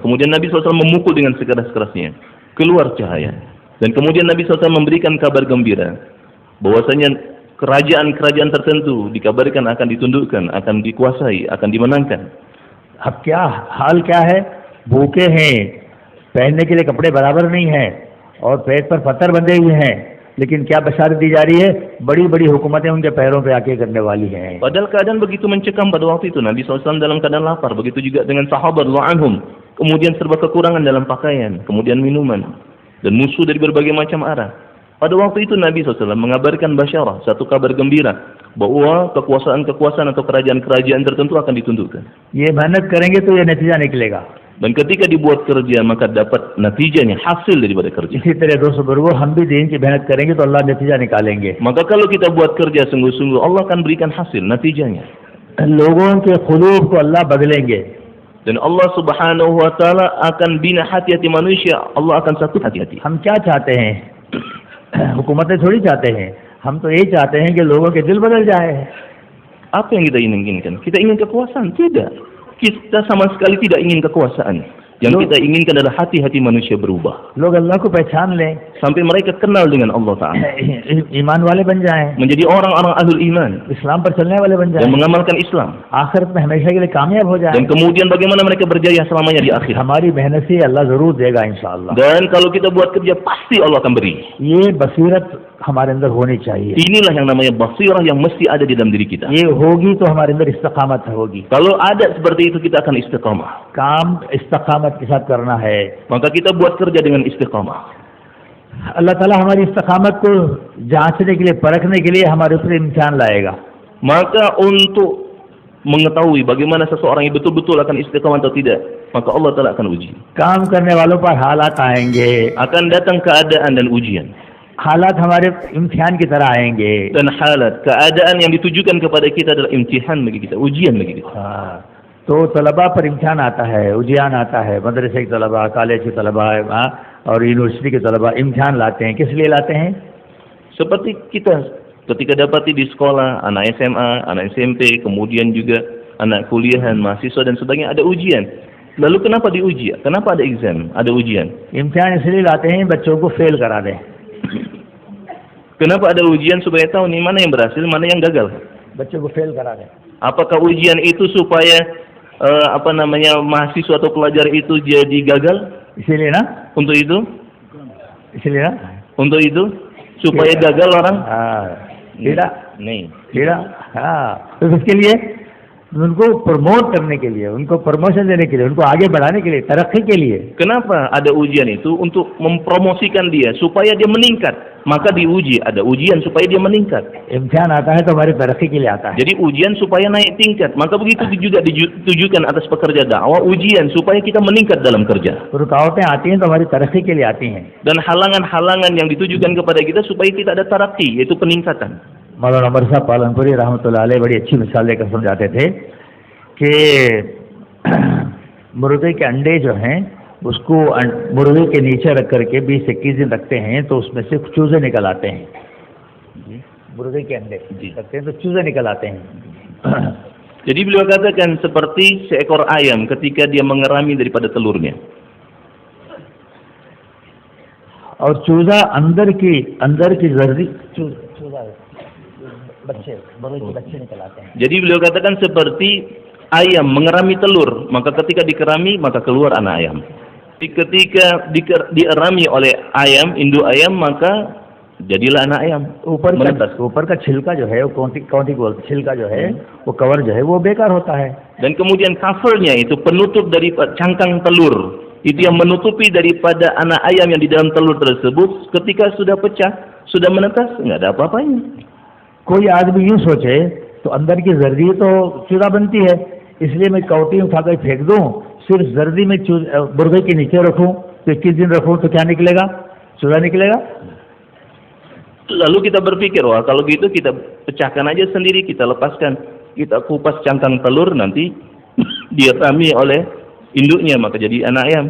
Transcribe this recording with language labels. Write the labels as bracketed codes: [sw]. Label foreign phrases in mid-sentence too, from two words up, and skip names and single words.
[id] Kemudian Nabi SAW memukul dengan sekeras-kerasnya. Keluar cahaya. Dan kemudian Nabi SAW memberikan kabar gembira bahwasanya kerajaan-kerajaan tertentu dikabarkan akan ditundukkan, akan dikuasai, akan dimenangkan. [hi] अब क्या हाल क्या है? भूखे हैं, पहनने के लिए कपड़े बराबर नहीं हैं और पेट पर पत्थर बंधे हुए हैं, लेकिन क्या बशारत दी जा रही है? बड़ी बड़ी हुकूमतें उनके पैरों पे आके करने वाली हैं. [id] Padahal keadaan begitu mencekam pada waktu itu. Nabi SAW dalam keadaan lapar, begitu juga dengan sahabat Lu'anhum. Kemudian serba kekurangan dalam pakaian, kemudian minuman, dan musuh dari berbagai macam arah. Pada waktu itu Nabi SAW mengabarkan basyarah, satu kabar gembira, bahwa kekuasaan-kekuasaan atau kerajaan-kerajaan tertentu akan ditundukkan. [hi] ये मेहनत करेंगे तो ये नतीजा निकलेगा. [id] Dan ketika dibuat kerja maka dapat natijanya, hasil daripada kerja. [hi] इसी तरह दोस्तों बुजुर्गों, हम भी दीन की मेहनत करेंगे तो अल्लाह नतीजा निकालेंगे. [id] Maka kalau kita buat kerja sungguh-sungguh, Allah akan berikan hasil, natijanya. [hi] लोगों के खुलूब को अल्लाह बदलेंगे. [id] Dan Allah [ar] Subhanahu wa taala [id] akan bina hati-hati manusia, Allah akan satu hati-hati. [hi] हम क्या चाहते हैं? हुकूमतें थोड़ी चाहते हैं, हम तो ये चाहते हैं कि लोगों के दिल बदल जाए. [id] Apa yang kita inginkan? Kita ingin kekuasaan? Tidak. Kita sama sekali tidak ingin kekuasaan. Yang kita inginkan adalah hati-hati manusia berubah. [hi] लोग अल्लाह को पहचान लें, [id] Sampai mereka kenal dengan Allah Ta'ala. [hi] ईमान वाले बन जाएं, [id] Menjadi orang-orang [ar] ahlul iman. [hi] इस्लाम पर चलने वाले बन [id] Dan [hi] जाएं, [id] mengamalkan Islam. [hi] आखिरत में हमेशा के लिए कामयाब हो जाएं. [id] Dan kemudian bagaimana mereka berjaya selamanya di akhir. [hi] हमारी मेहनत से अल्लाह जरूर देगा इंशाअल्लाह. [id] Dan kalau kita buat kerja, pasti Allah akan beri. [hi] ये बसीरत हमारे अंदर होनी चाहिए. [id] Inilah yang namanya basirah yang mesti ada di dalam diri kita. [hi] ये होगी तो हमारे अंदर इस्तकामत होगी. [id] Kalau ada seperti itu, kita akan istiqamah. [hi] काम इस्तकामत के साथ करना है. [id] Maka kita buat kerja dengan istiqamah. [hi] अल्लाह ताला हमारी इस्तकामत को जांचने के लिए, परखने के लिए हमारे ऊपर इम्तिहान लाएगा. [id] Maka untuk mengetahui bagaimana seseorang yang betul-betul akan istiqamah atau tidak, maka Allah Ta'ala akan uji. [hi] काम करने वालों पर हालात आएंगे. [id] Akan datang keadaan dan ujian. [hi] हालात हमारे इम्तिहान की तरह आएंगे. [id] Dan halat, keadaan yang ditujukan kepada kita adalah imtihan bagi kita, ujian bagi kita. [hi] तो तलबा पर इम्तिहान आता है, उजियान आता है. मदरसे के तलबा, कॉलेज के तलबा और यूनिवर्सिटी के तलबा इम्तिहान लाते हैं. किस लिए लाते हैं? [id] Seperti kita ketika dapati di sekolah, anak SMA, anak SMP, kemudian juga anak kuliahan, mahasiswa dan sebagainya, ada ujian. Lalu kenapa diuji? Kenapa ada exam, ada ujian? [hi] इम्तिहान इसलिए लाते हैं बच्चों को फेल करा दें. [id] Kenapa ada ujian? Supaya tahu nih mana yang berhasil, mana yang gagal. [hi] बच्चों को फेल करा दें. [id] Apakah ujian itu supaya mahasiswa atau pelajar itu jadi gagal? [hi] इसीलिए ना, [id] Untuk itu? [hi] इसीलिए ना. [id] Untuk itu? Supaya gagal orang? tidak, Nih. tidak. [hi] तो इसके लिए उनको प्रमोट करने के लिए, उनको प्रमोशन देने के लिए, उनको आगे बढ़ाने के लिए, तरक्की के लिए. [id] Kenapa ada ujian itu? Untuk mempromosikan dia supaya dia meningkat. Maka diuji, ada ujian supaya dia meningkat. [hi] इम्तिहान आता है तो हमारी तरक्की के लिए आता है. [id] Jadi ujian supaya naik tingkat. Maka begitu juga ditujukan atas pekerja dakwah, ujian supaya kita meningkat dalam kerja. [hi] रुकावटें आती हैं तो हमारी तरक्की के लिए आती हैं. [id] Dan halangan-halangan yang ditujukan kepada kita supaya kita ada tarakki, yaitu peningkatan. [hi] मौलाना उमर साहब पालनपुरी [ar] رحمة الله عليه [hi] बड़ी अच्छी मिसाल लेकर समझाते थे कि मुर्गे के अंडे जो हैं उसको मुर्गे के नीचे रख करके 20-21 दिन रखते हैं तो उसमें से चूजे निकल आते हैं. मुर्गे के अंडे रखते हैं तो चूजे निकल आते हैं. [id] Jadi beliau katakan seperti seekor ayam ketika dia mengerami daripada telurnya. [hi] और चूजा अंदर की जर्दी चूजा बच्चे निकल आते हैं. [id] Jadi beliau katakan seperti ayam mengerami telur, maka ketika dikerami maka keluar anak ayam. Ketika dierami oleh ayam, induk ayam, maka jadilah anak ayam. [hi] ऊपर का छिलका जो है वो कौंटी बोलते, छिलका जो है वो कवर जो है वो बेकार होता है. [id] Dan kemudian covernya itu penutup dari cangkang telur, itu yang menutupi daripada anak ayam yang di dalam telur tersebut. Ketika sudah pecah, sudah menetas, nggak ada apa-apanya. [hi] कोई आदमी यूं सोचे तो अंदर की जर्दी तो चूजा बनती है, इसलिए मैं कौटी उठाकर फेंक दूं, सिर्फ जर्दी में मुर्गे के नीचे रखूं तो 21 दिन रखूं तो क्या निकलेगा? चूजा निकलेगा. [id] Lalu kita berpikir, wah kalau gitu kita pecahkan aja sendiri, kita lepaskan, kita kupas cangkang telur, nanti dirami oleh induknya, maka jadi anak ayam.